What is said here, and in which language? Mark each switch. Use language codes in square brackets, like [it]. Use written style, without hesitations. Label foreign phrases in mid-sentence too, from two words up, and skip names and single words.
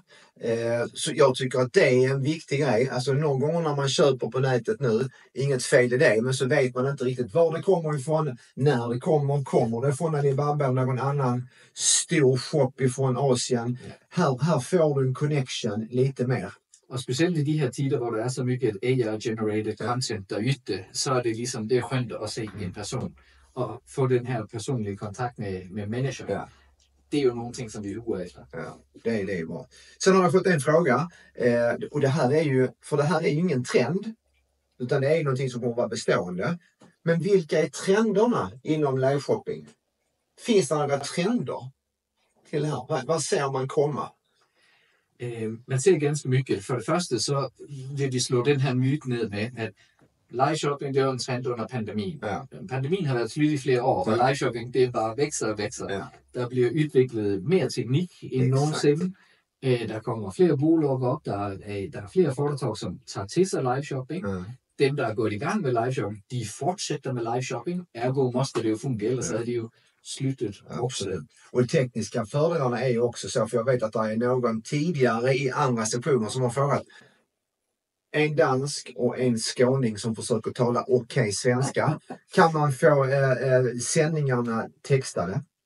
[sv] Så jag tycker att det är en viktig grej. Alltså någon gång när man köper på nätet nu, inget fel i det, men så vet man inte riktigt var det kommer ifrån, när det kommer det från Alibaba eller någon annan stor shop ifrån Asien. Här får du en connection lite mer. [da] Og specielt i de her tider, hvor der er så mycket [en] AI-generated content [da] der ytter, så er det ligesom, det er skønt at se en person og få [sv] den här personliga kontakt med människor. Ja. Det är ju någonting som vi är efter. Ja, det är bra. Sen har jag fått en fråga. Och det här är ju, för det här är ju ingen trend. Utan det är någonting som kommer vara bestående. Men vilka är trenderna inom live-shopping? Finns det några trender till det här? Vad ser man komma? Man ser ganska mycket. För det första så vill vi slå den här myten ned med, att Live-shopping, det var en trend under pandemien. Ja. [da] Pandemien har været slut i flere år, og live-shopping, det bare vækser og vækser. Ja. Der bliver udviklet mere teknik end nogensinde. Der kommer flere bolag op, der er flere foretag, som tager til sig live-shopping. Ja. Dem, der er gået i gang med live-shopping, de fortsætter med live-shopping. Ergo måste det jo fungere, ellers er det jo slutet också. [sv] Och tekniska fördelarna är ju också så, för jag vet att det är någon tidigare i andra sektioner som har frågat en dansk och en skåning som försöker tala okej svenska. Kan man få sändningarna textade?